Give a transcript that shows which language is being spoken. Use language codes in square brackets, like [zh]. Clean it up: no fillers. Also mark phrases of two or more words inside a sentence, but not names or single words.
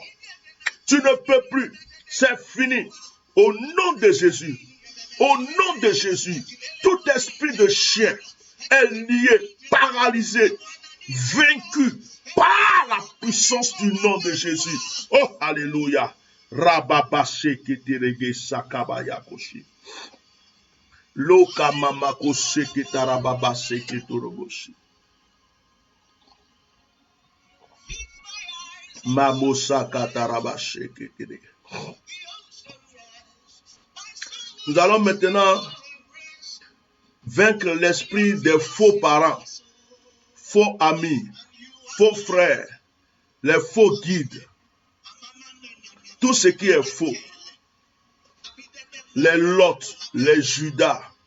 [fr] Tu ne peux plus, c'est fini. Au nom de Jésus. Au nom de Jésus, tout esprit de chien est lié, paralysé vaincu par la puissance du nom de Jésus. Oh, alléluia. Rababashe keterege sakabaya koshi. Loka mama koshe ketarababase ketoroboshi. Mamosa katarabashe keterege. Nous allons maintenant vaincre l'esprit des faux parents, faux amis, faux frères, les faux guides. Tout ce qui est faux. Les Lot, les Judas.